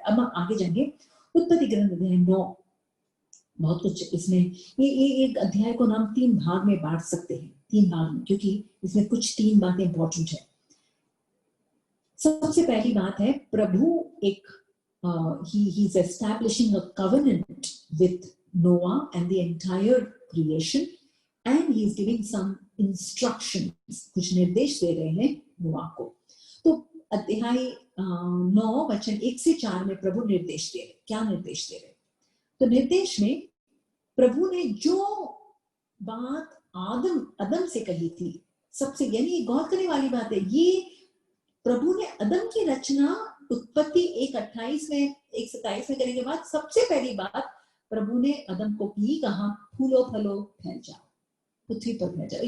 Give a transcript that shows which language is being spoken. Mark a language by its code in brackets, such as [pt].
[hi] अब हम आगे जाएंगे, उत्पत्ति ग्रंथ अध्याय 9, बहुत कुछ इसमें, ये एक अध्याय को हम 3 भाग में बांट सकते हैं, 3 भाग में, क्योंकि इसमें कुछ 3 बातें इंपॉर्टेंट है। सबसे पहली बात है, प्रभु एक [en] he is establishing a covenant with Noah and the entire creation, and he is giving some instructions, [hi] कुछ निर्देश दे रहे हैं नोआ को। तो अध्याय 9 वचन 1 से 4 में प्रभु निर्देश दे रहे। क्या निर्देश दे रहे? तो निर्देश में प्रभु ने जो बात आदम से कही थी, सबसे, यानी गौर करने वाली बात है, ये प्रभु ने आदम की रचना उत्पत्ति 1:28 में 1:27 में करने के बाद सबसे पहली बात प्रभु ने आदम को की, कहा फूलो फलो फैल जाओ, पृथ्वी पर फैल जाओ।